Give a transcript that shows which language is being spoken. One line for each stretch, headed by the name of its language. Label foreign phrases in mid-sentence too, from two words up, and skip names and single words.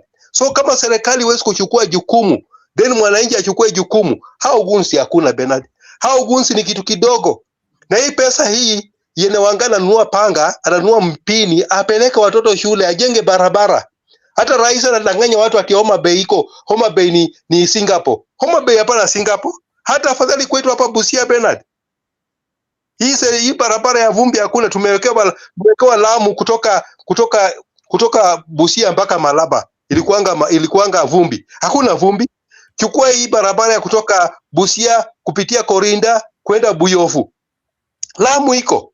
Swahili: So kama serikali iwezi kuchukua jukumu, then mwananchi achukue jukumu. Hao guns hakuna Bernard. Hao guns ni kitu kidogo. Na hii pesa hii yene wangana ananunua panga, ananunua mpini, apeleke watoto shule, ajenge barabara. Hata rais anadanganya watu ati Homa Bay iko. Homa Bay ni Singapore. Homa Bay hapana Singapore. Hata afadhali kwetu hapa Busia Bernard. Hii barabara ya vumbi hakuna. Tumewekewa Lamu kutoka Busia mpaka Malaba. Ilikuanga vumbi. Hakuna vumbi. Chukua hii barabara ya kutoka Busia kupitia Korinda kwenda Buyofu, Lamu iko.